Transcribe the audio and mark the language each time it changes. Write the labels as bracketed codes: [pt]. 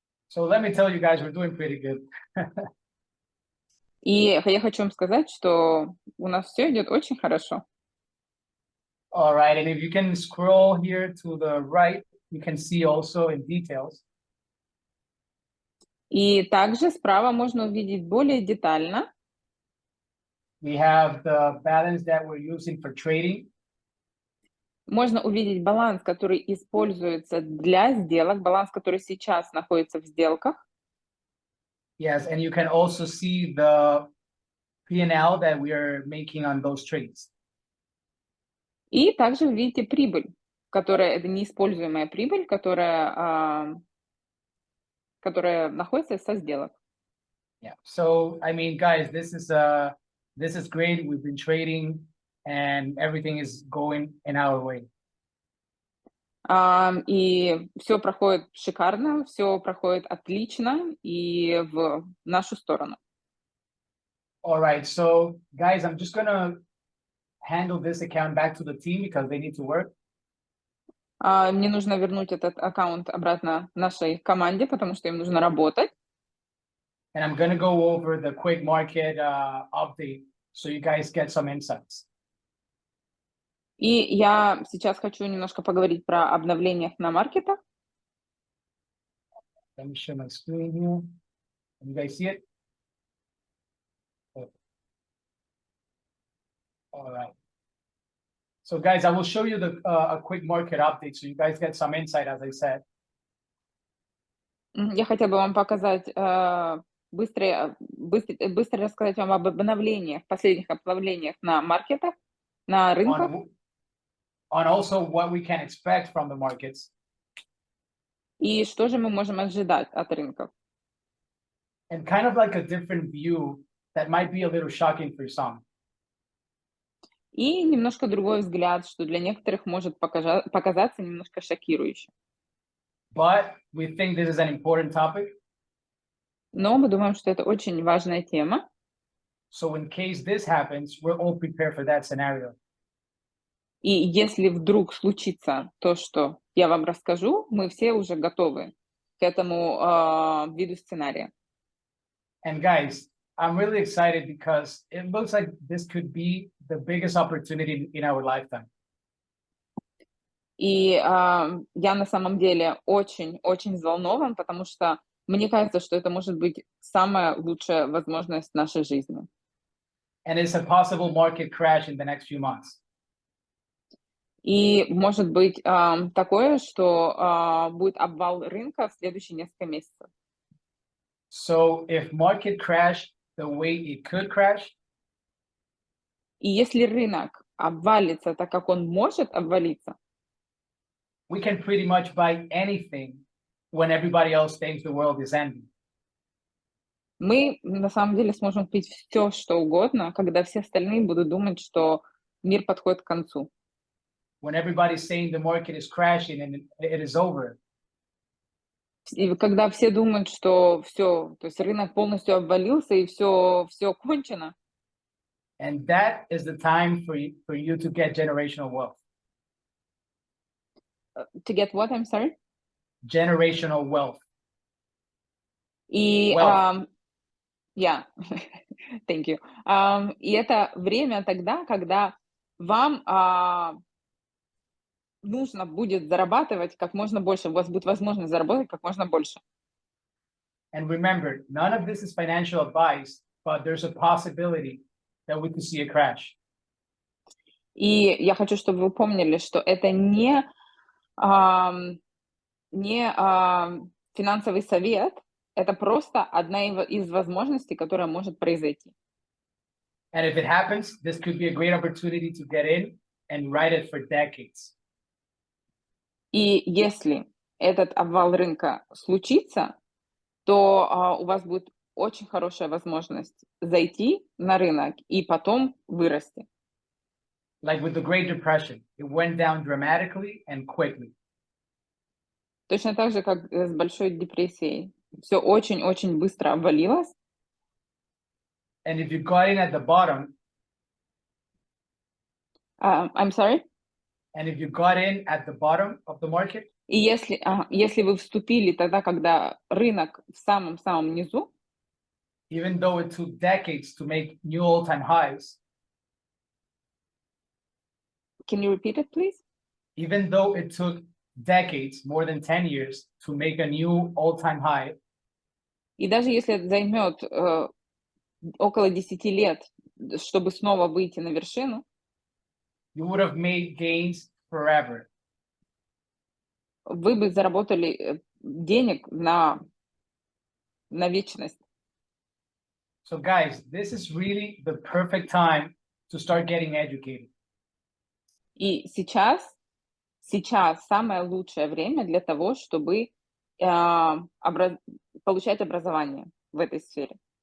[en] So let me tell you guys, we're doing pretty good. [ru] И я хочу вам сказать, что у нас все идет очень хорошо. [en] All right, and if you can scroll here to the right, you can see also in details. [ru] И также справа можно увидеть более детально. [en] We have the balance that we're using for trading. [ru] Можно увидеть баланс, который используется для сделок, баланс, который сейчас находится в сделках. [en] Yes, and you can also see the P&L that we are making on those trades. [ru] И также вы видите прибыль, которая это неиспользуемая прибыль, которая находится со сделок. [en] Yeah. So, I mean, guys, this is great. We've been trading and everything is going in our way. [ru] И все проходит шикарно, все проходит отлично и в нашу сторону. [en] All right. So, guys, I'm just gonna handle this account back to the team because they need to work. [ru] Мне нужно вернуть этот аккаунт обратно нашей команде, потому что им нужно работать. [en] And I'm gonna go over the quick market update so you guys get some insights. [ru] И я сейчас хочу немножко поговорить про обновления на маркетах. [en] Let me share my screen here. Can you guys see it? All right. So, guys, I will show you a quick market update so you guys get some insight, as I said. [ru] Я хотела бы вам показать, быстро рассказать вам об обновлениях, последних обновлениях на маркетах, на рынках. [en] On also what we can expect from the markets. [ru] И что же мы можем ожидать от рынков. [en] And kind of like a different view that might be a little shocking for some. [ru] И немножко другой взгляд, что для некоторых может показаться немножко шокирующим. [en] But we think this is an important topic. [ru] Но мы думаем, что это очень важная тема. [en] So in case this happens, we're all prepared for that scenario. [ru] И если вдруг случится то, что я вам расскажу, мы все уже готовы к этому виду сценария. [en] And guys, I'm really excited because it looks like this could be the biggest opportunity in our lifetime. [ru] И я на самом деле очень-очень взволнован, потому что мне кажется, что это может быть самая лучшая возможность в нашей жизни. [en] And it's a possible market crash in the next few months. [ru] И может быть такое, что будет обвал рынка в следующие несколько месяцев. [en] So if market crash the way it could crash, [ru] И если рынок обвалится так, как он может обвалиться, [en] we can pretty much buy anything when everybody else thinks the world is ending. [ru] мы на самом деле сможем купить все, что угодно, когда все остальные будут думать, что мир подходит к концу. [en] When everybody's saying the market is crashing and it is over. [ru] И когда все думают, что все, то есть рынок полностью обвалился и все кончено. [en] And that is the time for you to get generational wealth. To get what, I'm sorry? Generational wealth. [ru] И, [en] Wealth. yeah, thank you. [ru] И это время тогда, когда вам нужно будет зарабатывать как можно больше, у вас будет возможность заработать как можно больше. [en] And remember, none of this is financial advice, but there's a possibility that we could see a crash. [ru] И я хочу, чтобы вы помнили, что это не финансовый совет, это просто одна из возможностей, которая может произойти. [en] And if it happens, this could be a great opportunity to get in and ride it for decades. [ru] И если этот обвал рынка случится, то у вас будет очень хорошая возможность зайти на рынок и потом вырасти. [en] Like with the Great Depression, it went down dramatically and quickly. [ru] Точно так же, как с Большой депрессией. Все очень-очень быстро обвалилось. [en] And if you got in at the bottom, I'm sorry? and if you got in at the bottom of the market, [ru] И если вы вступили тогда, когда рынок в самом-самом низу, [en] even though it took decades to make new all-time highs, can you repeat it, please? even though it took decades, more than 10 years, to make a new all-time high, [ru] И даже если это займет около 10 лет чтобы снова выйти на вершину, [en] you would have made gains forever. [ru] вы бы заработали денег на вечность. [en] So guys, this is really the perfect time to start getting educated. [ru] И сейчас самое лучшее время для того, чтобы получать образование в этой сфере.